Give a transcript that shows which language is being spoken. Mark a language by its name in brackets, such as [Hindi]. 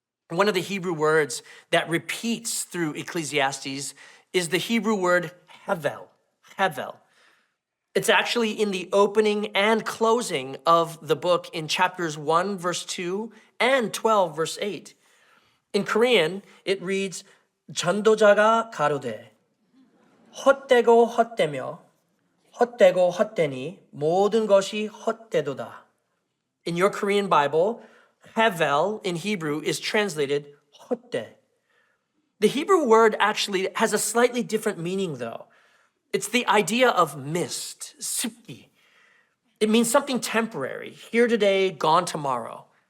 [English] One of the Hebrew words that repeats through Ecclesiastes is the Hebrew word hevel. Hevel. It's actually in the opening and closing of the book in chapters 1, verse 2 and 12, verse 8. In Korean, it reads, [Korean] 전도자가 가로되 헛되고 헛되며 헛되고 헛되니 모든 것이 헛되도다. [English] In your Korean Bible, hevel in Hebrew is translated 헛되. The Hebrew word actually has a slightly different meaning though. It's the idea of mist, 습기. It means something temporary, here today, gone tomorrow.